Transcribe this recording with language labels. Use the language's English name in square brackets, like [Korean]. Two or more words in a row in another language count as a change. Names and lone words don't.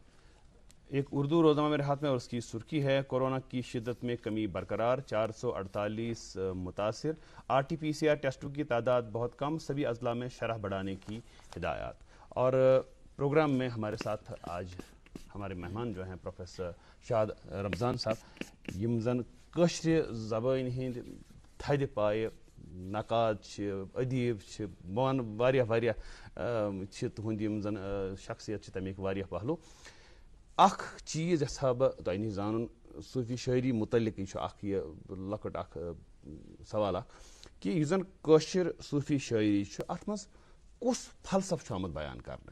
[Urdu] ایک اردو روزنامہ میرے ہاتھ میں اور اس کی سرخی ہے کورونا کی شدت میں کمی برقرار, 448 متاثر, RT-PCR ٹیسٹوں کی تعداد بہت کم, سبھی اضلاع میں شرح بڑھانے کی ہدایات. اور پروگرام میں ہمارے ساتھ آج ہمارے مہمان جو ہیں پروفیسر شاد رمضان صاحب, [Kashmiri] یم زن کشر زبان ہند تھد پائے نقاد ادیب بان واریاہ تہند یم زن شخصیت تمیک واریاہ پہلو. اخ چیز یژھا بہ تۄہہِ نِش زانُن صوفی شاعری متعلق یہ لۄکٕٹ اکھ سوال اکھ کہ یُس زن کٲشِر صوفی شاعری چھُ اتھ منٛز کُس فلسفہٕ چھُ آمُت بیان کرنہٕ؟